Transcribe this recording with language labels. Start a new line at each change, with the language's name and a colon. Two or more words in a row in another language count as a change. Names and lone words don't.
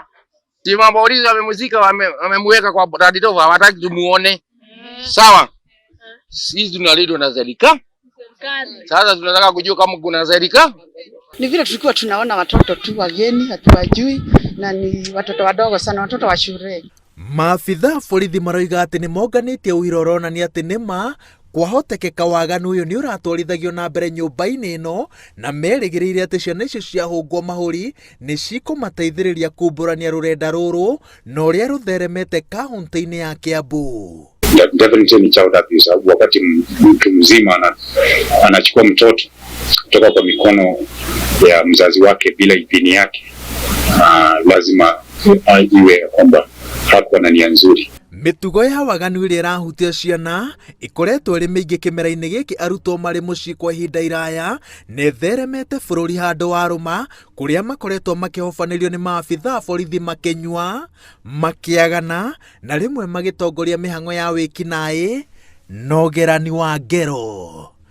Swahili: Tima polisi wamemuzika wamemweka kwa radio, hawataki tumuone. Sawa. Sisi tunalindwa na serikali. Sasa tunataka kujua kama kuna serikali. Ni vile tulikuwa tunaona watoto tu wageni hatuwajui na ni watoto wadogo sana, watoto wa shule.
Kikuyu: Maabitha borithi maroiga atĩ nĩ monganĩtie ũira ũronania atĩ nĩma kwahotekeka waganu ũyũ nĩ ũratwarithagio na mbere nyũmba-inĩ ĩno na merĩgĩrĩire atĩ ciana icio ciahũngwo mahũri nĩ cikũmateithĩrĩria kumbũrania rũrenda rũrũ na ũrĩa rũtheremete kaunti-inĩ ya Kiambu.
English: Definitely ni child abuse.
Swahili: Wakati mtu mzima anachukua mtoto kutoka kwa mikono ya mzazi wake bila idhini yake, lazima iwe kwamba hakuwa na nia nzuri.
Kikuyu: Mĩtugo ya waganu ĩrĩa ĩrahutia ciana ĩkoretwo ĩrĩ mĩingĩ kĩmera-inĩ gĩkĩ arutwo marĩ mũciĩ kwa ihinda iraya na ĩtheremete bũrũri handũ wa rũma, kũrĩa makoretwo makĩhobanĩrio nĩ maabitha borithi makĩnyua, makĩagana na rĩmwe magĩtongoria mĩhang'o ya wĩkinaĩ na ũgerani wa ngero.